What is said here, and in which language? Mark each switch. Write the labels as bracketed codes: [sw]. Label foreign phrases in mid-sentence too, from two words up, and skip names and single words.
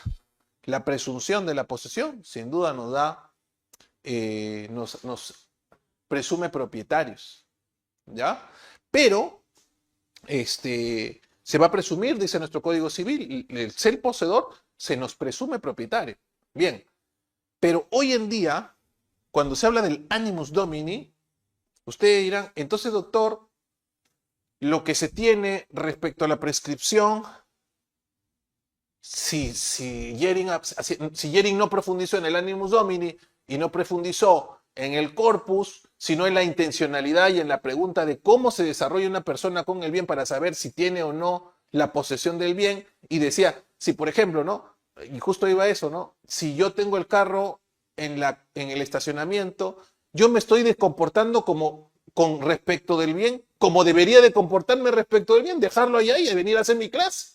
[es] La presunción de la posesión, sin duda, nos presume propietarios, ¿ya? Pero se va a presumir, dice nuestro Código Civil, el ser poseedor se nos presume propietario. Bien, pero hoy en día, cuando se habla del [la] animus domini, [es] ustedes dirán, entonces, doctor, lo que se tiene respecto a la prescripción, si Jering no profundizó en el [la] animus domini [es] y no profundizó en el corpus, sino en la intencionalidad y en la pregunta de cómo se desarrolla una persona con el bien para saber si tiene o no la posesión del bien, y decía, si por ejemplo, ¿no? Y justo iba a eso, ¿no? Si yo tengo el carro en el estacionamiento, yo me estoy descomportando como con respecto del bien, como debería de comportarme respecto del bien, dejarlo allá y venir a hacer mi clase.